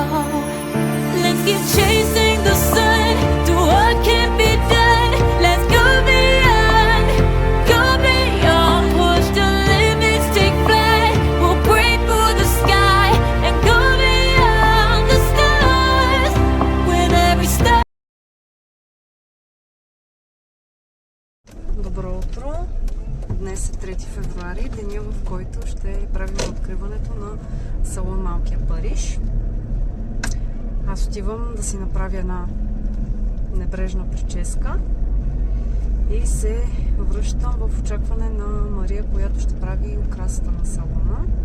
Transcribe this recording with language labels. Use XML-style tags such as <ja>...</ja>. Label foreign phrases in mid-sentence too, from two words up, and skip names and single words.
<en>Let's keep chasing the sun to what can't be done. Let's go beyond, push the limits, take flight. We'll break through the sky and go beyond the stars with every star.</en> <bg>Добро утро! Днес е 3 февруари, деня, в който ще правим откриването на салон Малкия Париж. Аз отивам да си направя една небрежна прическа и се връщам в очакване на Мария, която ще прави украсата на салона.</bg>